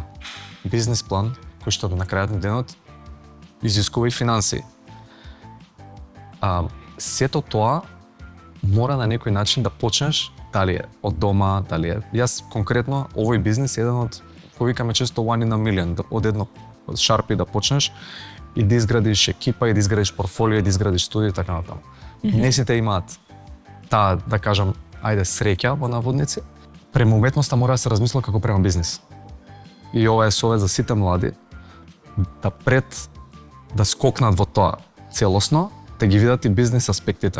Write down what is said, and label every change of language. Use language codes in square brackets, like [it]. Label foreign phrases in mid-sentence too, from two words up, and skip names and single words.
[mk] Бизнис план кој што на крајот на денот изискува и финансии. Сето тоа мора на некој начин да почнеш, дали е од дома, дали е. Јас конкретно овој бизнис е еден од, повикаме често [en] one in a million, [mk] од едно шарпи да почнеш и да изградиш екипа, и да изградиш портфолио, и да изградиш студија и така натаму. Не сите имаат таа, да кажам, ајде среќа во наводници, према уметноста мора да се размисла како према бизнис. И ова е совет за сите млади да пред да скокнат во тоа целосно, да ги видат и бизнис аспектите.